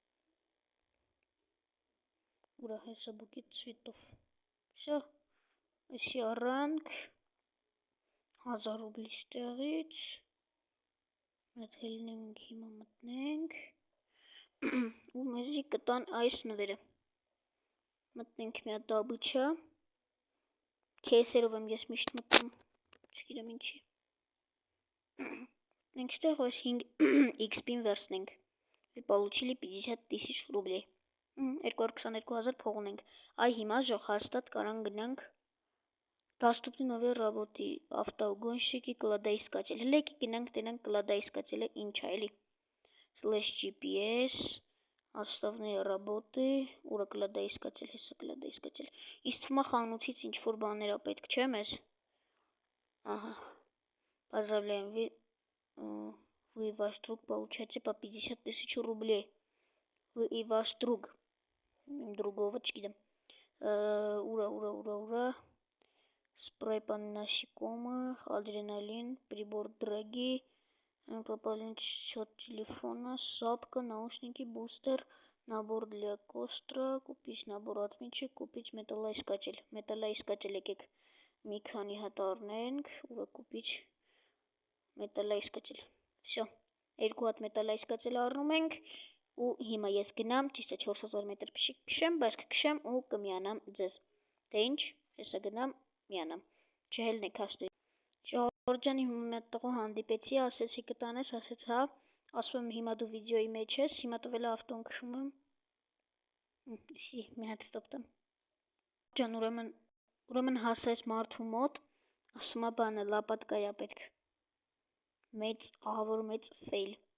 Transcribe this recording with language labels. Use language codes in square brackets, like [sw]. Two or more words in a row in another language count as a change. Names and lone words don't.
[hy] Ուրա հեսա [ru] букет цветов։ [hy] Շա, էսի առանք 1000 ռուբլի ստեղից։ Մետ հելնենք հիմա մտնենք ու մեզի կտան այս նվերը։ Մտնենք մի հատ դաբուչա։ Քեսերով եմ ես միշտ մտնում, չգիտեմ ինչի։ Մենք ստեղ ոս 5xp-ին վերցնենք։ [ru] Получили 50 000 рублей։ [hy] 222,000 փող ունենք։ Այ հիմա ժող հաստատ կարան գնանք [ru] Доступны новые работы, автоугонщики, кладоискатель։ Հլեկի գնանք տենանք կլադայիսկացելը ինչ է, էլի։ /GPS, основные работы, [hy] ուրա կլադայիսկացել, հեսա կլադայիսկացել։ Իսկ թվում է խանութից ինչ-որ բաներ է պետք, չէ մեզ։ Ահա։ [ru] Поздравляем, вы и ваш друг получаете по 50 000 рублей. Вы и ваш друг. Другого չգիտեմ։ Ура. Спрей по насекомых, адреналин, прибор драги, пополнить счет телефона, шапка, наушники, бустер, набор для костра, купить набор отмычек, купить металлоискатель [hy] եկեք մի քանի հատ առնենք, ուղղակի [ru] купить металлоискатель։ Всё, 2 [hy] հատ [ru] металлоискатель [hy] առնում ենք ու հիմա ես գնամ, ճիշտ է 4000 մետր փշիկ քշեմ, բայց կքշեմ ու կմիանամ ձեզ։ Դե ինչ, հեսա գնամ, միանամ։ Չհելնեք հաստատ։ Ժողովուրդ հիմա մի հատ տղու հանդիպեցի, ասեցի կտանես, ասեց հա, ասում եմ հիմա դու վիդեոյի մեջ ես, հիմա տվել է ավտոն քշում եմ։ Իսի մի հատ ստոպ տամ։ Ջան, ուրեմն հասես մարդու մոտ, ասում է բանը լապատկայա պետք։ Մեծ, ահավոր մեծ ֆեյլ։